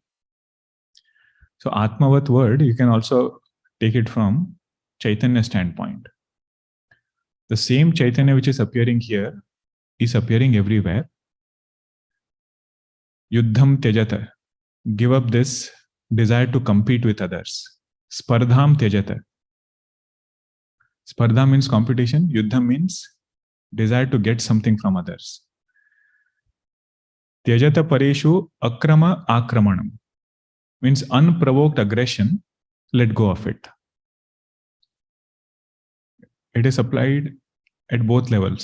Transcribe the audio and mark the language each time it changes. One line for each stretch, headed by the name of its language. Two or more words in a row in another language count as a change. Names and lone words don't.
English: So Atmavat word, you can also take it from Chaitanya standpoint. The same Chaitanya which is appearing here is appearing everywhere.
Sanskrit: Yuddham Tyajata.
English: Give up this desire to compete with others.
Sanskrit: Spardham Tyajata.
English: Spardha means competition. Yuddham means desire to get something from others.
Sanskrit: Tyajata Pareshu Akrama
English: Akramanam means unprovoked aggression. Let go of it. It is applied at both levels.